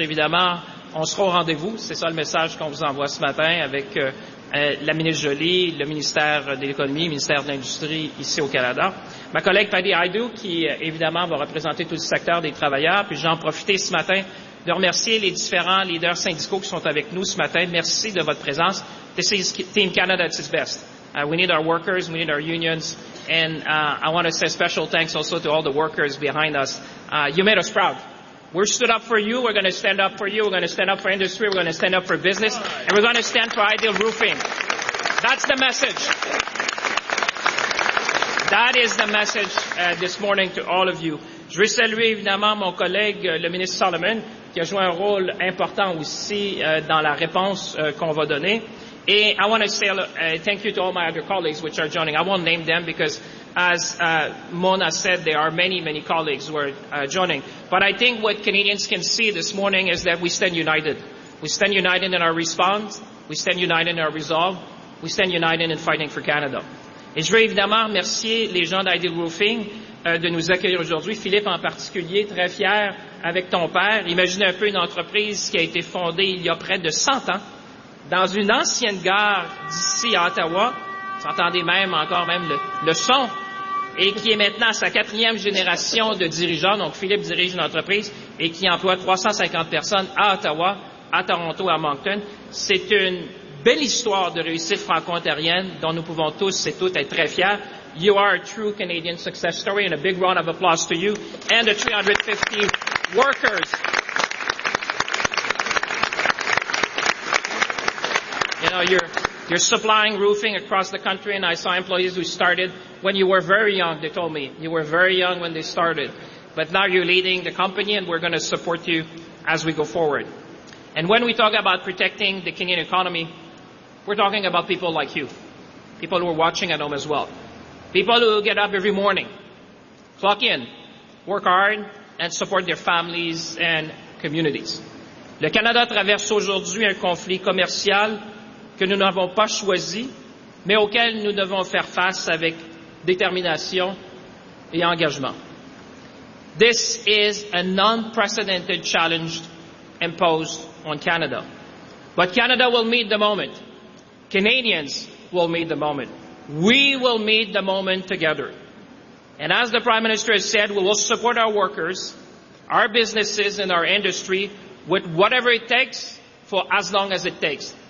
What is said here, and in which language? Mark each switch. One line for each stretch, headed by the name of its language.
French: Évidemment, on sera au rendez-vous. C'est ça le message qu'on vous envoie ce matin avec la ministre Jolie, le ministère de l'Économie, le ministère de l'Industrie ici au Canada. Ma collègue Patty Aidou, qui évidemment va représenter tout le secteur des travailleurs. Puis j'en profite ce matin de remercier les différents leaders syndicaux qui sont avec nous ce matin. Merci de votre présence.
English: This is Team Canada at its best. We need our workers, we need our unions, and I want to say special thanks also to all the workers behind us. You made us proud. We're stood up for you. We're going to stand up for you. We're going to stand up for industry. We're going to stand up for business. And we're going to stand for Ideal Roofing. That's the message. That is the message this morning to all of you.
French: Je veux saluer évidemment mon collègue, le ministre Solomon, qui a joué un rôle important aussi dans la réponse qu'on va donner.
English: And I want to say thank you to all my other colleagues which are joining. I won't name them because, as Mona said, there are many, many colleagues who are joining. But I think what Canadians can see this morning is that we stand united. We stand united in our response. We stand united in our resolve. We stand united in fighting for Canada.
French: Et je veux évidemment remercier les gens d'Ideal Roofing de nous accueillir aujourd'hui. Philippe en particulier, très fier avec ton père. Imaginez un peu une entreprise qui a été fondée il y a près de 100 ans. Dans une ancienne gare d'ici à Ottawa, vous entendez même encore même le son, et qui est maintenant à sa quatrième génération de dirigeants. Donc, Philippe dirige une entreprise et qui emploie 350 personnes à Ottawa, à Toronto, à Moncton. C'est une belle histoire de réussite franco-ontarienne dont nous pouvons tous et toutes être très fiers.
English: You are a true Canadian success story, and a big round of applause to you and the 350 workers. You know, you're supplying roofing across the country, and I saw employees who started when you were very young, they told me. You were very young when they started. But now you're leading the company, and we're going to support you as we go forward. And when we talk about protecting the Canadian economy, we're talking about people like you, people who are watching at home as well, people who get up every morning, clock in, work hard, and support their families and communities.
French: Le Canada traverse aujourd'hui un conflit commercial que nous n'avons pas choisi, mais auquel nous devons faire face avec détermination et engagement.
English: This is an unprecedented challenge imposed on Canada. But Canada will meet the moment. Canadians will meet the moment. We will meet the moment together. And as the Prime Minister has said, we will support our workers, our businesses, and our industry with whatever it takes for as long as it takes.